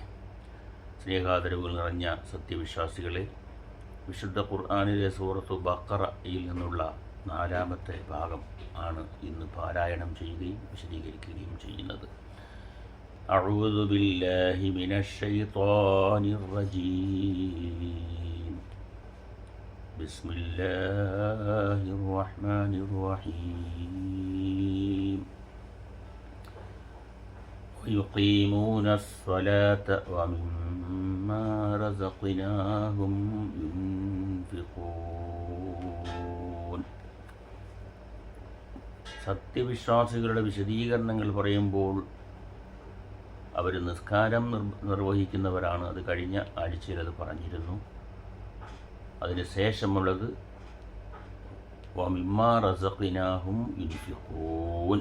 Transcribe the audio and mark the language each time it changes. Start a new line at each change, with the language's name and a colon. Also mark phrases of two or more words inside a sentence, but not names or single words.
Malayalam: സ്നേഹാദരവുകൾ നിറഞ്ഞ സത്യവിശ്വാസികളെ, വിശുദ്ധ ഖുർആനിലെ സൂറത്തു ബഖറയിൽ നിന്നുള്ള 4-ാമത്തെ ഭാഗം ആണ് ഇന്ന് പാരായണം ചെയ്യുകയും വിശദീകരിക്കുകയും ചെയ്യുന്നത്.
Arabic: أعوذ بالله من الشيطان الرجيم. بسم الله الرحمن الرحيم. ويقيمون الصلاة ومما رزقناهم ينفقون.
Malayalam: സത്യവിശ്വാസികളുടെ വിശദീകരണങ്ങൾ പറയുമ്പോൾ അവർ നിസ്കാരം നിർവഹിക്കുന്നവരാണ്. അത് കഴിഞ്ഞ ആഴ്ചയിൽ അത് പറഞ്ഞിരുന്നു. അതിന് ശേഷമുള്ളത്
Arabic: ومما رزقناهم ينفقون.